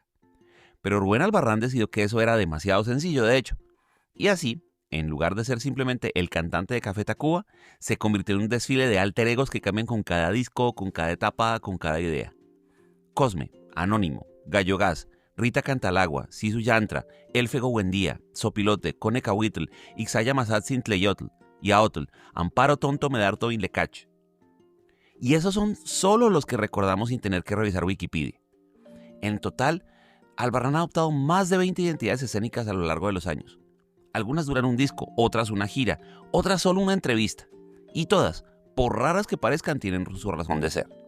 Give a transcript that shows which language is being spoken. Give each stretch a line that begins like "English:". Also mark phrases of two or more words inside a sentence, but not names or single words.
Spanish: Pero Rubén Albarrán decidió que eso era demasiado sencillo, de hecho. Y así, en lugar de ser simplemente el cantante de Café Tacuba, se convirtió en un desfile de alter egos que cambian con cada disco, con cada etapa, con cada idea. Cosme, Anónimo, Gallo Gas, Rita Cantalagua, Sisu Yantra, Elfego Buendía, Sopilote, Cone Cahuitl, Ixaya Mazatzin Tleyotl, Yaotl, Amparo Tonto Medarto Inlecach. Y esos son solo los que recordamos sin tener que revisar Wikipedia. En total, Albarrán ha adoptado más de 20 identidades escénicas a lo largo de los años. Algunas duran un disco, otras una gira, otras solo una entrevista. Y todas, por raras que parezcan, tienen su razón de ser.